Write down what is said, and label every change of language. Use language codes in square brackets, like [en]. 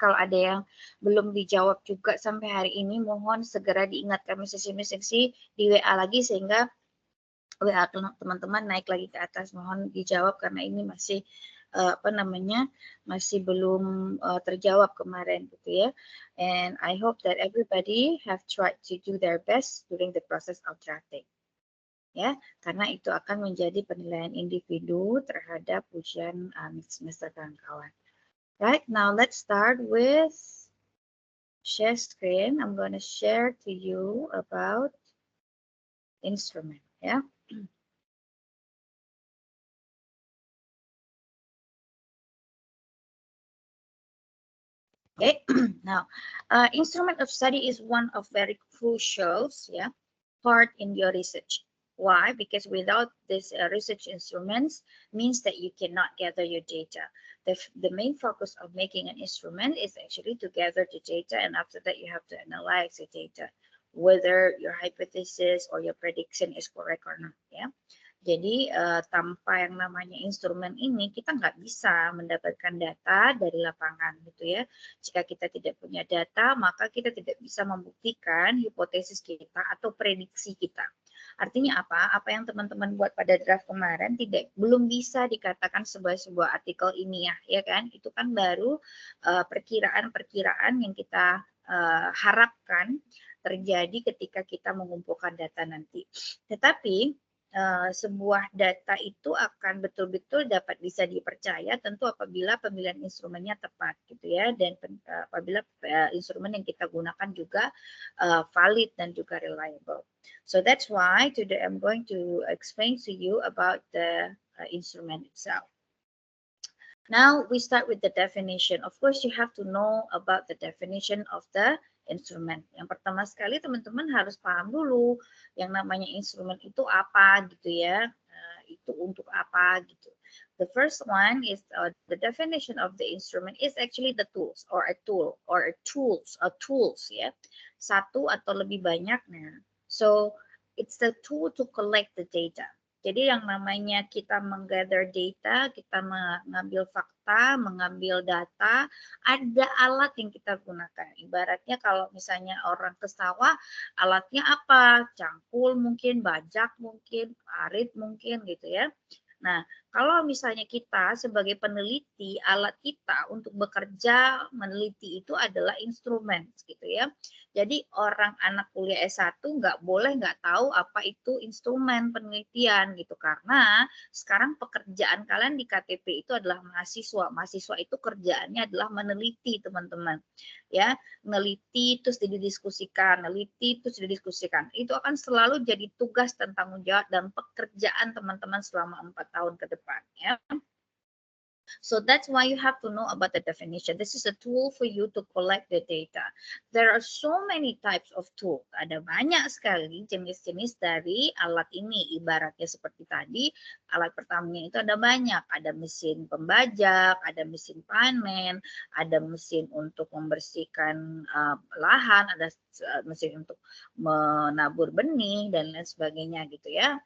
[id] Kalau ada yang belum dijawab juga sampai hari ini, mohon segera diingatkan Miss Nengsi di WA lagi sehingga WA teman-teman naik lagi ke atas. Mohon dijawab karena ini masih masih belum terjawab kemarin gitu ya. [en] And I hope that everybody have tried to do their best during the process of drafting. [id] Ya, karena itu akan menjadi penilaian individu terhadap ujian semester kawan-kawan. [en] Right, now let's start with share screen. I'm going to share to you about instrument. Ya. Okay, now instrument of study is one of very crucial part in your research. Why? Because without this research instruments means that you cannot gather your data. The main focus of making an instrument is actually to gather the data, and after that you have to analyze the data, whether your hypothesis or your prediction is correct or not. [id] Ya. Jadi tanpa yang namanya instrumen ini kita nggak bisa mendapatkan data dari lapangan gitu ya. Jika kita tidak punya data maka kita tidak bisa membuktikan hipotesis kita atau prediksi kita. Artinya apa? Apa yang teman-teman buat pada draft kemarin belum bisa dikatakan sebagai sebuah artikel ilmiah ya kan? Itu kan baru perkiraan-perkiraan yang kita harapkan terjadi ketika kita mengumpulkan data nanti. Tetapi sebuah data itu akan betul-betul dapat bisa dipercaya tentu apabila pemilihan instrumennya tepat gitu ya, dan apabila instrumen yang kita gunakan juga valid dan juga reliable. [en] So that's why today I'm going to explain to you about the instrument itself. Now we start with the definition. Of course you have to know about the definition of the instrument. [id] Yang pertama sekali teman-teman harus paham dulu yang namanya instrumen itu apa gitu ya. Itu untuk apa gitu. [en] The first one is the definition of the instrument is actually the tools or a tool or a tools ya. [id] Satu atau lebih banyaknya. [en] So it's the tool to collect the data. [id] Jadi yang namanya kita menggather data, kita mengambil fakta, mengambil data, ada alat yang kita gunakan. Ibaratnya kalau misalnya orang ke sawah, alatnya apa? Cangkul mungkin, bajak mungkin, arit mungkin gitu ya. Nah, kalau misalnya kita sebagai peneliti, alat kita untuk bekerja meneliti itu adalah instrumen gitu ya. Jadi orang anak kuliah S1 nggak boleh nggak tahu apa itu instrumen penelitian gitu. Karena sekarang pekerjaan kalian di KTP itu adalah mahasiswa. Mahasiswa itu kerjaannya adalah meneliti, teman-teman. Ya, meneliti terus didiskusikan, meneliti terus didiskusikan. Itu akan selalu jadi tugas dan tanggung jawab dan pekerjaan teman-teman selama 4 tahun ke depan, ya. [en] So that's why you have to know about the definition. This is a tool for you to collect the data. There are so many types of tool. [id] Ada banyak sekali jenis-jenis dari alat ini. Ibaratnya seperti tadi, alat pertamanya itu ada banyak. Ada mesin pembajak, ada mesin panen, ada mesin untuk membersihkan lahan, ada mesin untuk menabur benih, dan lain sebagainya gitu ya.